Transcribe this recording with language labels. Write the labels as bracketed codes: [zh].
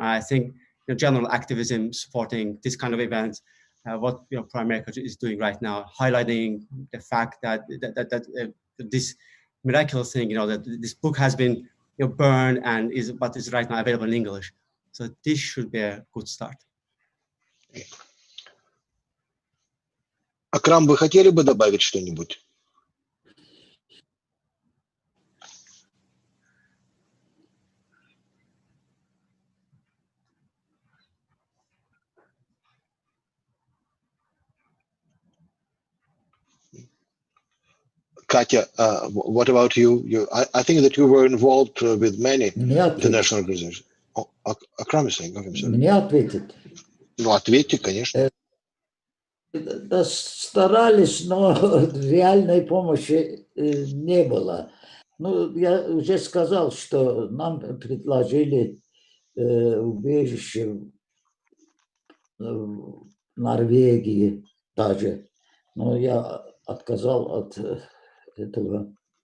[en] And I think general activism supporting this kind of events, what Prime Minister is doing right now, highlighting the fact that this miraculous thing, that this book has been burned and is right now available in English. So this should be a good start. [ru] Акрам, вы хотели бы добавить что-нибудь? [en] Katya, what about you? I think that you were involved with many international organizations. Akram is saying, okay, sorry. [ru] Мне ответить? Ну, ответьте, конечно. Да, старались, но реальной помощи не было. Ну, я уже сказал, что нам предложили убежище в Норвегии даже, но я отказал от этого.